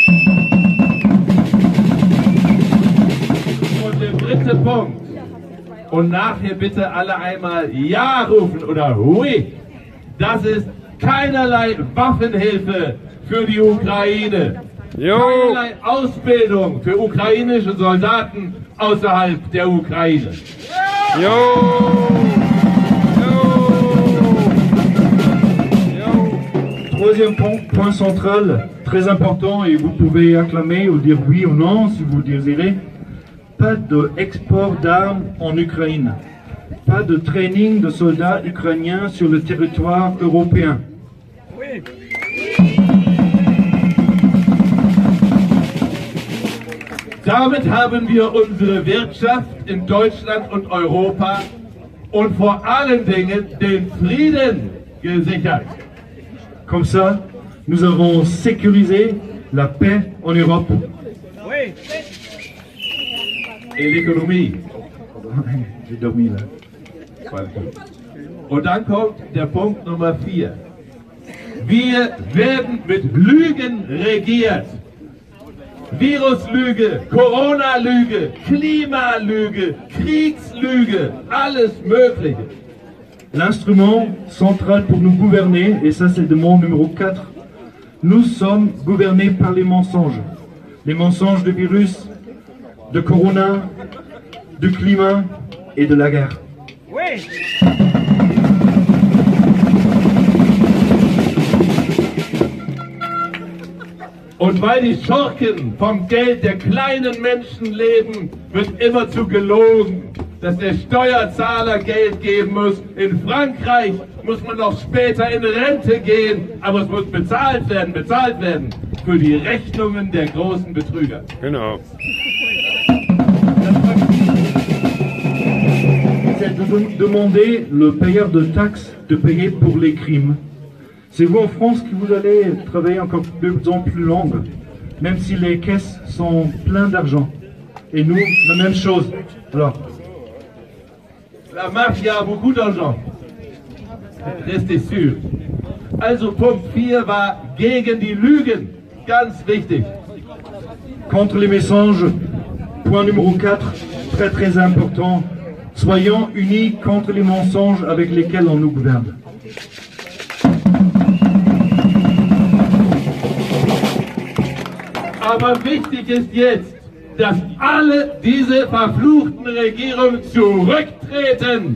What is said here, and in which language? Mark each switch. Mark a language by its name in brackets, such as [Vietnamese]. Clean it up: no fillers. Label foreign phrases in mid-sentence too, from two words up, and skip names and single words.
[German] Und der dritte Punkt. Und nachher bitte alle einmal Ja rufen oder Hui. Das ist keinerlei Waffenhilfe für die Ukraine. Jo. Keinerlei Ausbildung für ukrainische Soldaten außerhalb der Ukraine. Jo. [French] Troisième point central, très important, et vous pouvez acclamer ou dire oui ou non si vous désirez, pas d'export d'armes en Ukraine, pas de training de soldats ukrainiens sur le territoire européen. Oui. [German] Damit haben wir unsere Wirtschaft in Deutschland und Europa und vor allen Dingen den Frieden gesichert. [French] Comme ça, nous avons sécurisé la paix en Europe. Oui. Et l'économie. J'ai dormi là. [German] Und dann kommt der Punkt Nummer 4. Wir werden mit Lügen regiert. Viruslüge, Corona-Lüge, Klimalüge, Kriegslüge, alles Mögliche. [French] L'instrument central pour nous gouverner, et ça c'est le demande numéro 4, nous sommes gouvernés par les mensonges. Les mensonges du virus, de Corona, du climat et de la guerre. Oui. [German] Und weil die Schurken vom Geld der kleinen Menschen leben, wird immerzu gelogen, dass der Steuerzahler Geld geben muss. In Frankreich muss man noch später in Rente gehen, aber es muss bezahlt werden für die Rechnungen der großen Betrüger. Genau. [French] C'est de demander le payeur de taxes de payer pour les crimes. C'est vous en France que vous allez travailler encore de plus en plus longue, même si les caisses sont pleines d'argent. Et nous, la même chose. Alors, la mafia a beaucoup d'argent. Restez sûr. [German] Also Punkt 4 war gegen die Lügen. Ganz wichtig. [French] Contre les mensonges, point numéro 4, très très important. Soyons unis contre les mensonges avec lesquels on nous gouverne. [German] Aber wichtig ist jetzt, dass alle diese verfluchten Regierungen zurücktreten.